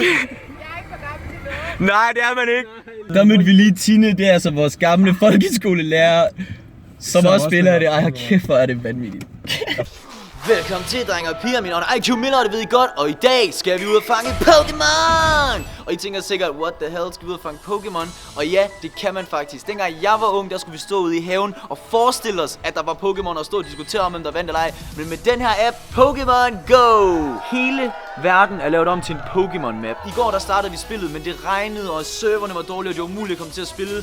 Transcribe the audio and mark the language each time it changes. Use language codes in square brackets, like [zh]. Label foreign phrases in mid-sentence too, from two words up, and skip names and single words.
[da] Jeg er ikke for gammel til noget. Nej, det er man ikke. Der mødte vi lige Tine, det er altså vores gamle folkeskolelærer, som også spiller det. Ej, hold kæft, hvor er det vanvittigt. Velkommen til, drenge og piger. Min navn er IQ Miller, det ved I godt. Og i dag skal vi ud og fange Pokémon. Og I tænker sikkert, [en] what the hell, [da] skal vi ud og fange Pokémon? Og ja, det kan man faktisk. Dengang jeg var ung, der skulle vi stå ude i haven og forestille os, at der var Pokémon og stå og diskutere om, hvem der vandt eller ej. Men med den her app, Pokémon Go! Hele verden er lavet om til en Pokémon-map. I går der startede vi spillet, men det regnede, og serverne var dårlige, og det var umuligt at komme til at spille.